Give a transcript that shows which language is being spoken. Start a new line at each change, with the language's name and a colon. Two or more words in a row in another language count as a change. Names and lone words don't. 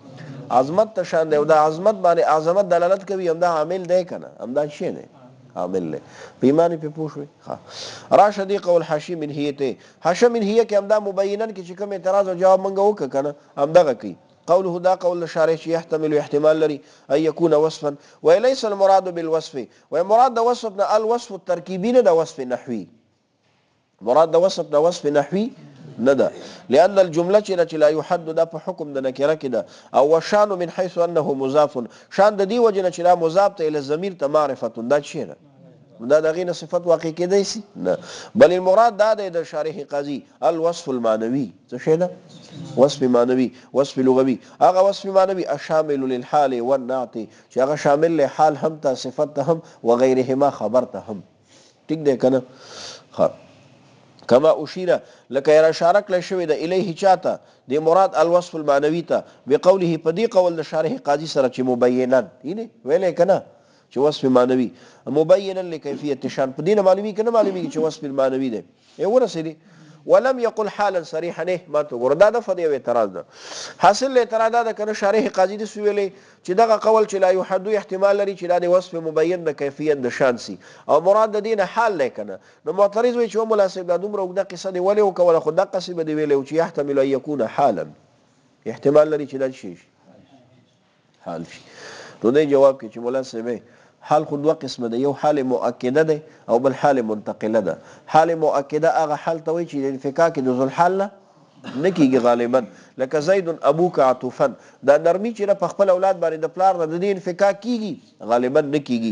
Pashto: عظمت ته شان دی، او دا عظمت باندې عظمت دلالت کوي همدا عامل دی که نه، همدا شی دی عامل دی. په ایمان پې پوه شوې. راشه دې قول حاشیې منهیې ته. حاشیه منهیه کې همدا مبینا کې چې کوم اعتراض او جواب موږ وکړه که نه همدغه کوي. قوله دا قول شارح چې يحتمل احتمال لري
Arabic: ان يكون وصفا وليس المراد بالوصف،
Pashto: ومراد د وصف نه
Arabic: الوصف الترکیبي
Pashto: نه د وصف نحوي، مراد د وصف د وصف نحوي نه ده،
Arabic: لأن الجمله
Pashto: چې
Arabic: لا يحد
Pashto: دا په حکم د نکره کې ده، او
Arabic: وشان من حيث انه مضاف،
Pashto: شان د دې وجه نه چې دا مضاف ته اله ضمیر ته معرفت دا شی ده، دا دغه نه صفت واقع کېدای شي نه،
Arabic: بل المراد
Pashto: دا د شارح قاضي
Arabic: الوصف المعنوي.
Pashto: څه شی ده؟ وصف معنوي، وصف لغوي. هغه وصف معنوي
Arabic: الشامل للحال والنعت
Pashto: چې هغه شامل له حال هم ته صفت ته هم وغيرهما خبر ته هم. ټیک دی کنه؟
Arabic: کما اشیره
Pashto: لکه یې اشاره کړی شوې ده الیه چاته د مراد
Arabic: الوصف المعنوي
Pashto: ته بقوله په دې قول د شارح قاضي سره چې مبینا یې ویلې کنه چې وصف معنوي مبینا لکیفیت شان په دې نه معلومي کنه معلومي چې وصف المعنوي ده یې ورسېدي.
Arabic: ولم يقل حالا صریحا
Pashto: نه ما ته ګور دا د فدی اعتراض ده. حاصل اعتراض ده کنه شارح قاضي د سویلې چې دغه قول چې
Arabic: لا يحد
Pashto: احتمال لري چې دا د وصف مبین د کیفیت د شان سي او مراد د دینه حال لیکنه. نو معترض وي چې مناسب دا دومره وګدا قصه دی ولې وکوله خو د قصه دی ویلې چې
Arabic: يحتمل ان يكون حالا
Pashto: احتمال لري چې دا شي حال شي. نو دې جواب کې چې مولا سمه حال خو دوه قسمه ده، یو حال مؤکده ده او بل حال منتقله ده. حال مؤکده هغه حال ته وایي چې د انفکاک د ذل حال نه کیږي غالبا، لکه
Arabic: زید ابوک عطوفا
Pashto: دا نرمي چې په خپل اولاد باندې د پلار نه د دې انفکاک کیږي غالبا نه کیږي.